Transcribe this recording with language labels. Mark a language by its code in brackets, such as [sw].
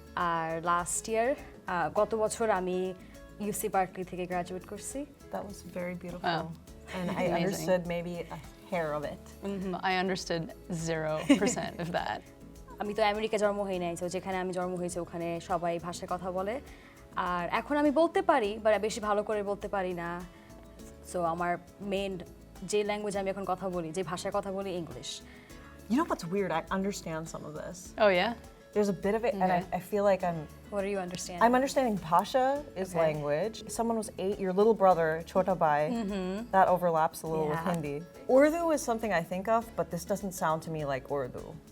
[bn] আর last year গত বছর আমি ইউসি বার্কলি থেকে গ্র্যাজুয়েট করছি। [en] That was very beautiful. Wow. And I Amazing. understood maybe a hair of it. I understood 0% of that. [bn] আমি তো America জন্ম হই নাই, তো যেখানে আমি জন্ম হয়েছি ওখানে সবাই ভাষায় কথা বলে। আর এখন আমি বলতে পারি, বাট বেশি ভালো করে বলতে পারি না। সো আমার মেইন যে ল্যাঙ্গুয়েজ আমি এখন কথা বলি, যে ভাষায় কথা বলি, English. [en] You know what's weird? I understand some of this. Oh yeah? There's a bit of it, and I feel like What are you understanding? I'm understanding Pasha is Okay. language. Someone was 8, your little brother, Chota Bai, that overlaps a little with Yeah. Hindi. Urdu is something I think of, but this doesn't sound to me like Urdu.